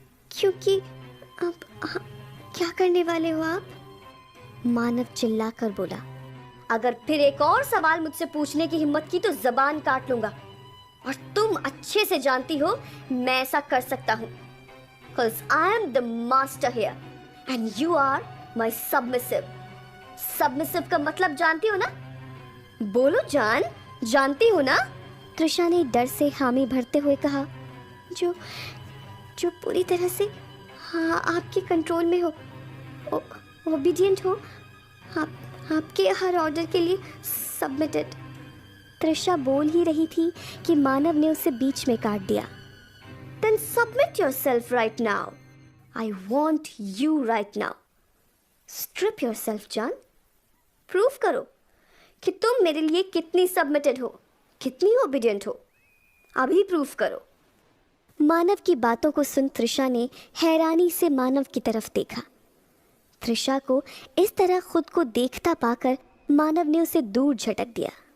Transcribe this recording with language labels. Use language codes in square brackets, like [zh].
[hi] क्योंकि अब क्या करने वाले हो आप? मानव चिल्लाकर बोला। अगर फिर एक और सवाल मुझसे पूछने की हिम्मत की तो जबान काट लूंगा, और तुम अच्छे से जानती हो मैं ऐसा कर सकता हूं। [en] Cause I am the master here and you are my submissive. [hi] Submissive का मतलब जानती हो ना? बोलो जान, जानती हो ना? त्रिशा ने डर से हामी भरते हुए कहा, जो पूरी तरह से हाँ आपके कंट्रोल में हो, ओबीडियंट हो, आपके हर ऑर्डर के लिए सबमिटेड। त्रिशा बोल ही रही थी कि मानव ने उसे बीच में काट दिया। [en] Then submit yourself right now. I want you right now. Strip yourself, [hi] जान। प्रूफ करो कि तुम मेरे लिए कितनी सबमिटेड हो, कितनी ओबीडियंट हो। अभी प्रूफ करो। मानव की बातों को सुन त्रिशा ने हैरानी से मानव की तरफ देखा। त्रिशा को इस तरह खुद को देखता पाकर मानव ने उसे दूर झटक दिया।